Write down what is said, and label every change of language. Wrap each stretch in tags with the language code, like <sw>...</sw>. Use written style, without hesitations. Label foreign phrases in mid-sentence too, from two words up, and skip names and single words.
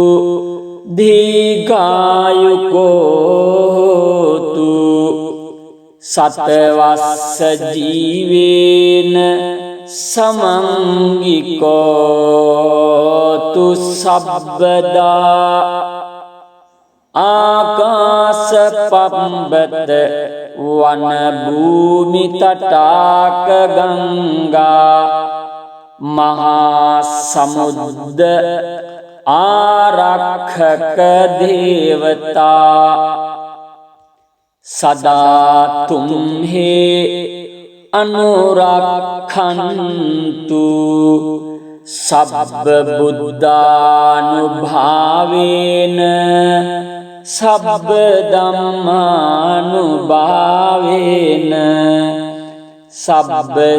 <pi>දීඝායුකෝතු සතවස්ස ජීවේන සමංගිකෝතු සබ්බදා ආකාශ පබ්බත වන භූමි තටාක ගංගා මහා සමුද්ද ආරක්ෂක දේවතා සදා තුම්හි අනුරක්ඛන්තු සබ්බ බුද්ධානුභාවේන සබ්බ ධම්මානුභාවේන සබ්බ</pi>